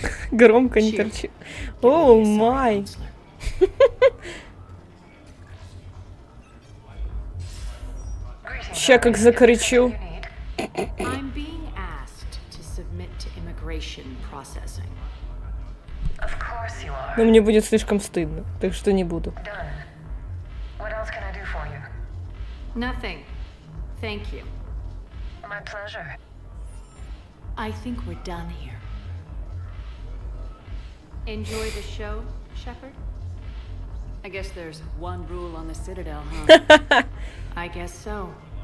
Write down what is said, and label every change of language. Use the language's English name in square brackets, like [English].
[Russian] Громко не торчи. О, май. Ща как закричу. [English] I'm being asked to submit to immigration processing. Of course you are. [Russian] Но мне будет слишком стыдно, так что не буду. [English] Done. What else can I do for you? Nothing. Thank you. My pleasure. I think we're done here. Enjoy the show, Shepard? I guess there's one rule on the Citadel, huh? I guess so.